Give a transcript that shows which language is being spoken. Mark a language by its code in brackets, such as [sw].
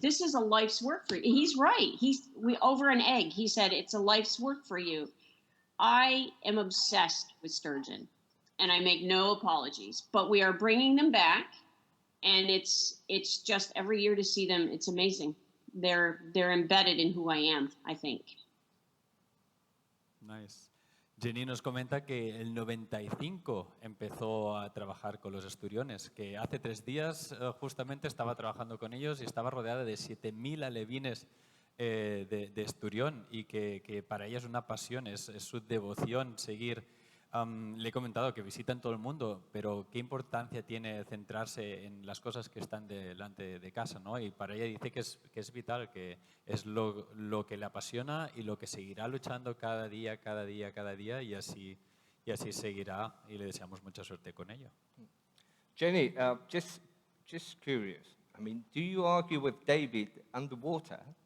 [en] This is a life's work for you. He's right. Over an egg, he said, it's a life's work for you. I am obsessed with sturgeon, and I make no apologies, but we are bringing them back, and it's just every year to see them. It's amazing. They're embedded in who I am, I think. Nice. [es] Jenny nos comenta que el 95 empezó a trabajar con los esturiones, que hace 3 días justamente estaba trabajando con ellos y estaba rodeada de 7.000 alevines de esturión, y que para ella es una pasión, es su devoción seguir. Le he comentado que visitan todo el mundo, pero qué importancia tiene centrarse en las cosas que están delante de casa, ¿no? Y para ella dice que es vital, que es lo que le apasiona y lo que seguirá luchando cada día, y así seguirá, y le deseamos mucha suerte con ello. [en] Jenny, just curious. I mean, do you argue with David underwater?